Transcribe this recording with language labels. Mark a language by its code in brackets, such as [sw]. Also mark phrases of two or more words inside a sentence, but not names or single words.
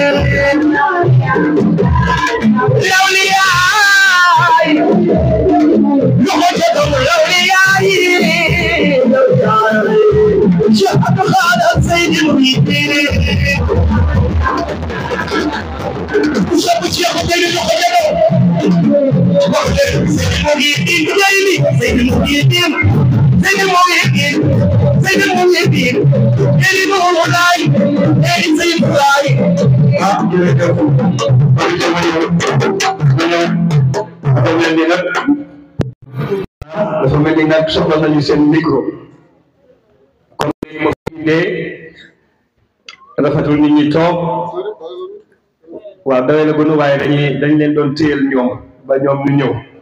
[ar] الأولياء لغتهم الأولياء شيخ عبد القادر سيد المريدين وشاب الشيخ سيد المريدين سيد المريدين سيد المريدين سيد المريدين سيد المريدين سيد المولاي سيد مولاي [wo] dafa mel ni nag soxla nañu seen micro kon ma fi indee rafetul nit ñi toog waaw dawee na gënu waaye dañ leen doon téyel ñoom ba ñoom ñu ñëw